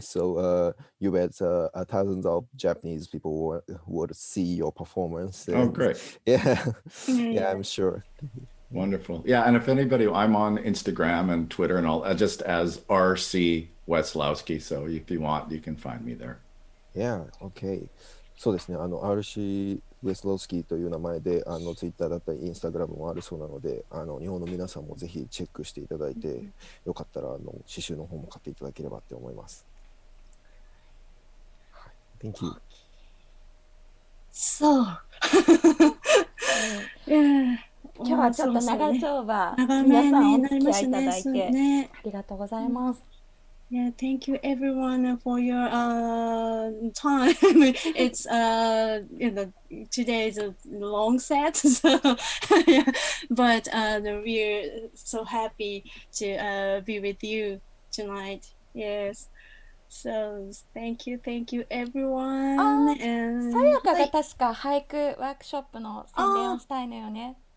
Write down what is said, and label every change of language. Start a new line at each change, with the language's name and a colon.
English: So you bet thousands of Japanese people would see your performance. Oh, And great. yeah, yeah, I'm sure. Wonderful. Yeah, and if anybody, I'm on Instagram and Twitter and all, just as RC Weslowski. So if you want, you can find me there. Yeah, okay.
Japanese: そうですね、RC ウェスロースキーという名前でツイッターだったりインスタグラムもあるそうなので、日本の皆さんもぜひチェックしていただいて、よかったら刺繍の方も買っていただければって思います。
English: Thank you. So, yeah.
Japanese: 今日はちょっと長丁場、皆さんお付き合いいただいてありがとうございます。
English: Yeah, thank you everyone for your time. It's today is a long set, so yeah, but we're so happy to be with you tonight. Yes. So thank you everyone. And
Japanese: さやかが確か俳句ワークショップの宣伝をしたいのよね。